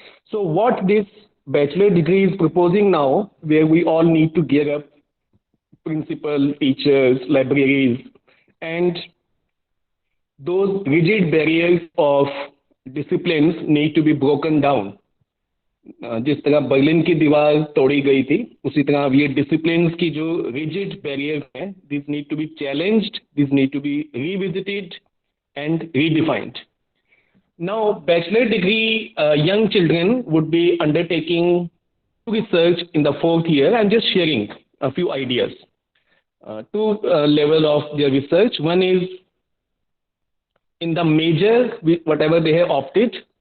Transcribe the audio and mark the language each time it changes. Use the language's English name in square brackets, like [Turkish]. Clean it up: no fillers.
[English] So what this bachelor degree is proposing now, where we all need to gear up principal, teachers, libraries, and those rigid barriers of disciplines need to be broken down. [Hindi] जिस तरह Berlin की दीवार तोड़ी गई थी, उसी तरह ये डिसिप्लिन्स की जो रिजिड बैरियर्स हैं, this need to be challenged, this need to be revisited and redefined. [English] Now bachelor degree young children would be undertaking research in the 4th year. I'm just sharing a few ideas. Two level of their research. One is in the major, whatever they have opted.